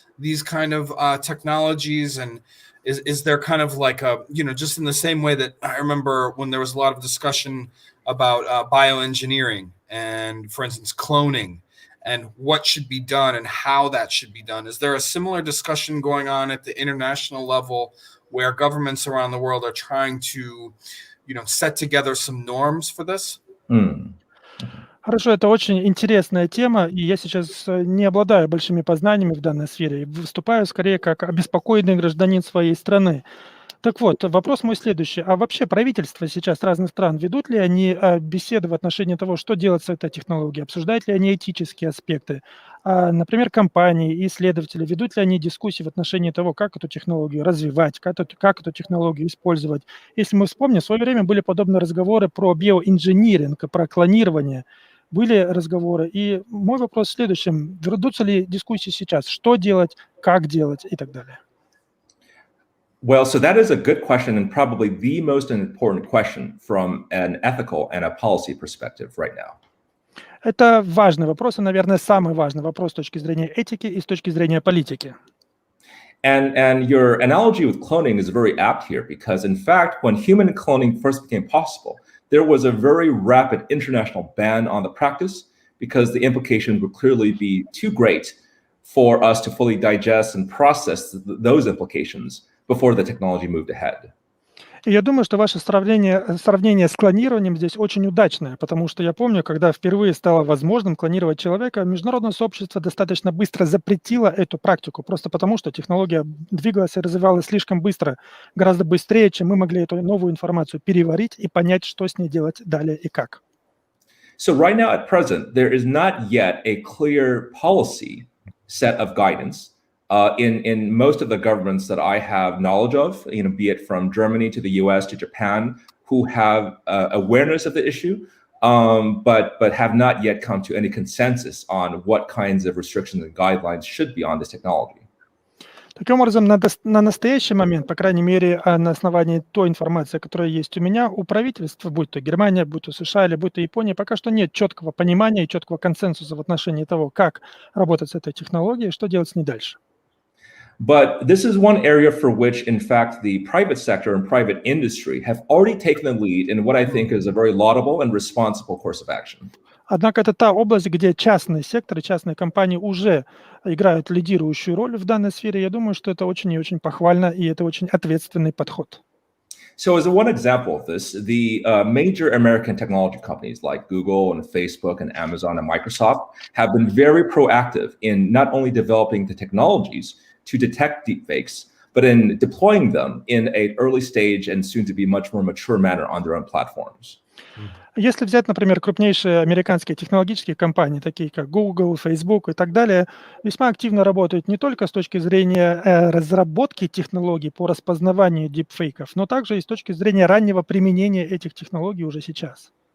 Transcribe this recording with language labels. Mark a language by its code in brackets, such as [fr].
[en] these kind of technologies? And is there kind of like a, just in the same way that I remember when there was a lot of discussion about bioengineering and, for instance, cloning and what should be done and how that should be done? Is there a similar discussion going on at the international level where governments around the world are trying to, set together some norms for this? [ru] Хорошо, это очень интересная тема, и я сейчас не обладаю большими познаниями в данной сфере, выступаю скорее как обеспокоенный гражданин своей страны. Так вот, вопрос мой следующий. А вообще правительства сейчас разных стран ведут ли они беседы в отношении того, что делать с этой технологией? Обсуждают ли они этические аспекты? Например, компании и исследователи ведут ли они дискуссии в отношении того, как эту технологию развивать, как эту технологию использовать? Если мы вспомним, в свое время были подобные разговоры про биоинжиниринг, про клонирование. Были разговоры. И мой вопрос в следующем. Ведутся ли дискуссии сейчас? Что делать, как делать и так далее? [en] Well, so that is a good question and probably the most important question from an ethical and a policy perspective right now. [ru] Это важный вопрос, и, наверное, самый важный вопрос с точки зрения этики и с точки зрения политики. [en] And your analogy with cloning is very apt here because, in fact, when human cloning first became possible, there was a very rapid international ban on the practice because the implications would clearly be too great for us to fully digest and process those implications before the technology moved ahead. [ru] И я думаю, что ваше сравнение с клонированием здесь очень удачное, потому что я помню, когда впервые стало возможным клонировать человека, международное сообщество достаточно быстро запретило эту практику, просто потому что технология двигалась и развивалась слишком быстро, гораздо быстрее, чем мы могли эту новую информацию переварить и понять, что с ней делать далее и как. [en] So right now at present, there is not yet a clear policy set of guidance in most of the governments that I have knowledge of, be it from Germany to the US to Japan, who have awareness of the issue, but have not yet come to any consensus on what kinds of restrictions and guidelines should be on this technology. [ru] Таким образом, на настоящий момент, по крайней мере, на основании той информации, которая есть у меня, у правительства, будь то Германия, будь то США или будь то Япония, пока что нет четкого понимания и четкого консенсуса в отношении того, как работать с этой технологией и что делать с ней дальше. [en] But this is one area for which, in fact, the private sector and private industry have already taken the lead in what I think is a very laudable and responsible course of action. [ru] Однако это та область, где частный сектор и частные компании уже играют лидирующую роль в данной сфере. Я думаю, что это очень и очень похвально, и это очень ответственный подход. [en] So as one example of this, the major American technology companies like Google and Facebook and Amazon and Microsoft have been very proactive in not only developing the technologies to detect deepfakes, but in deploying them in an early stage and soon to be much more mature manner on their own platforms. [ru] Если взять, например, крупнейшие американские технологические компании, такие как Google, Facebook и так далее, весьма активно работают не только с точки зрения разработки технологий по распознаванию дипфейков, но также и с точки зрения раннего применения этих технологий уже сейчас.